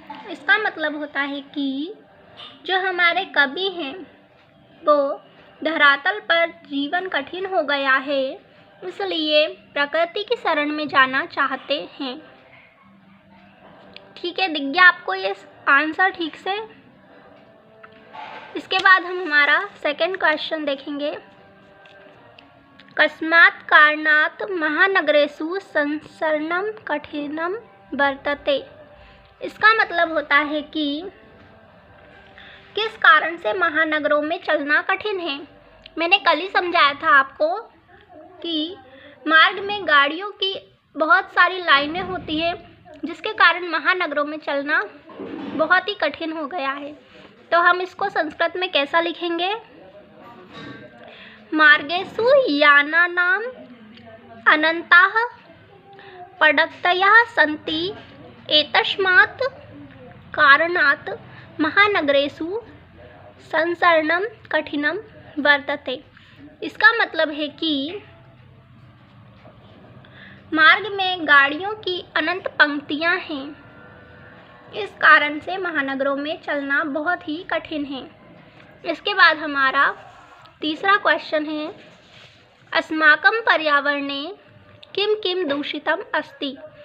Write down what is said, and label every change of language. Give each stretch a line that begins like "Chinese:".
Hindi: इसका मतलब होता है कि जो हमारे कवि हैं वो धरातल पर जीवन कठिन हो गया है, इसलिए प्रकृति की शरण में जाना चाहते हैं। ठीक है, दिख गया आपको ये आंसर ठीक से। इसके बाद हम हमारा सेकंड क्वेश्चन देखेंगे।
Sanskrit: कस्मात् कारणात् महानगरेषु संसरणं कठिनं वर्तते।
Hindi: इसका मतलब होता है कि किस कारण से महानगरों में चलना कठिन है। मैंने कल ही समझाया था आपको कि मार्ग में गाड़ियों की बहुत सारी लाइनें होती है जिसके कारण महानगरों में चलना बहुत ही कठिन हो गया है। तो हम इसको संस्कृत में कैसा लिखेंगे?
Sanskrit: मार्गेषु यानानां अनन्ताः पदक्तयः सन्ति एतस्मात् कारणात् महानगरेषु संसरणं कठिनं वर्तते।
Hindi: इसका मतलब है कि मार्ग में गाड़ियों की अनंत पंक्तियां हैं, इस कारण से महानगरों में चलना बहुत ही कठिन है। इसके बाद हमारा तीसरा क्वेश्चन है
Sanskrit: अस्माकं पर्यावरणे किम किम दूषितम अस्ति।